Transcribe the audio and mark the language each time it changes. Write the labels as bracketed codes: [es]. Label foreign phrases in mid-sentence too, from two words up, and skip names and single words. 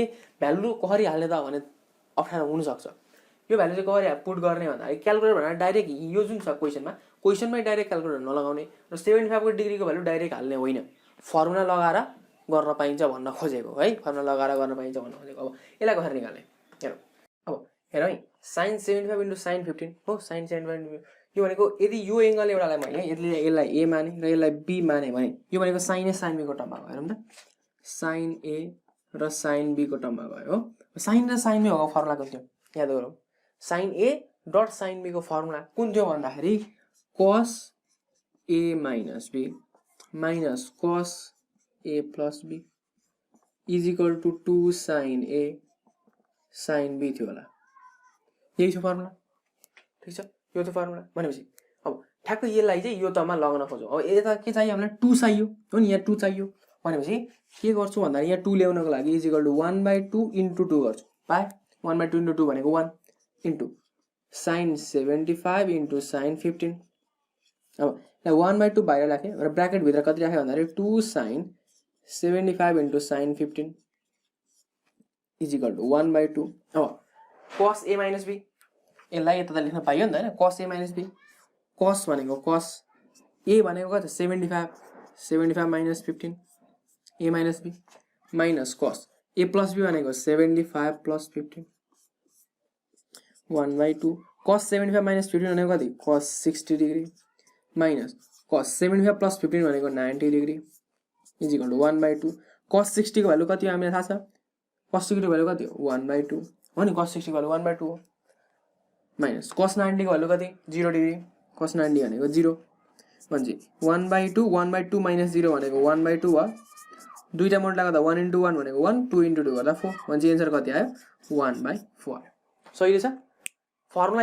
[ne] भ्यालु कसरी हाल्ने त भने अप्ठ्यारो हुन सक्छ यो भ्यालु चाहिँ कसरी पुट गर्ने भन्दा क्याल्कुलेटर भनेर डाइरेक्ट यो जुन छ क्वेशनमै [en] direct calculator [ne] नलगाउने र 75 को डिग्रीको [en] value direct [ne] हाल्ने होइन फर्मुला लगाएर गर्न पाइन्छ भन्न खोजेको है फर्मुला लगाएर गर्न पाइन्छ भन्न खोजेको अब यसलाई कसरी निकाल्ने हेरौँ अब हेरौँ है [en] sin 75 into [ne] sin 15 हो sin 75 यो भनेको यदि यो एंगल एउटालाई मैले यसलाई a माने र यसलाई b माने भने यो भनेको [en] sin a sin b [ne] को टर्ममा गयो हेरौँ त [en] sin a [ne] र [en] sin b [ne] को टर्ममा गयो हो sin र sin b भएको फर्मुला कुन थियो याद गरौँ [en] sin a dot sin b [ne] को फर्मुला कुन थियो भन्दाखेरि [en] cos a minus b minus cos a plus b is equal to 2 sin a sin b [ne] थियो होला यही छ फर्मुला ठीक छ यो त फर्मुला भनेपछि अब ठ्याक्कै यसलाई चाहिँ यो तमा लगाउन खोजौं अब यता के चाहियो हामीलाई 2 चाहियो हो नि यहाँ 2 चाहियो भनेपछि के गर्छु भन्दा यहाँ 2 ल्याउनको लागि [en] is equal to 1/2 into 2 [ne] गर्छु [en] by 1/2 into 2 [ne] भनेको [en] 1 into sin 75 into sin 15 [ne] अब 1/2 बाहिर राखे र ब्र्याकेट भित्र कति राखे भन्दाखेरि [en] 2 sin 75 into sin 15 is equal to 1/2 [ne] अब [en] cos a minus b [ne] यसलाई यता लेख्न पाइयो नि त हैन [en] cos a minus b cos [ne] भनेको [en] cos a [ne] भनेको कति [en] 75 minus 15 a minus b minus cos a plus b भनेको 75 plus 15 1/2 cos 75 minus 15 [ne] भनेको कति [en] cos 60 degree minus cos 75 plus 15 [ne] भनेको [en] 90 degree is equal to 1/2 cos 60 [ne] को भ्यालु कति हो हामीलाई थाहा छ cos 60 को भ्यालु कति हो 1/2 हो नि cos 60 को भ्यालु 1/2 हो [en] minus cos 90 [ne] को भ्यालु कति [en] 0 degree cos 90 [ne] भनेको 0 भन्छ 1/2 [en] 1/2 minus 0 [ne] भनेको 1/2 हो दुईटा मोड गर्दा [en] 1 into 1 [ne] भनेको 1 [en] 2 into 2 [ne] गर्दा 4 भन्छ आन्सर कति आयो 1/4 सही छ फर्मुला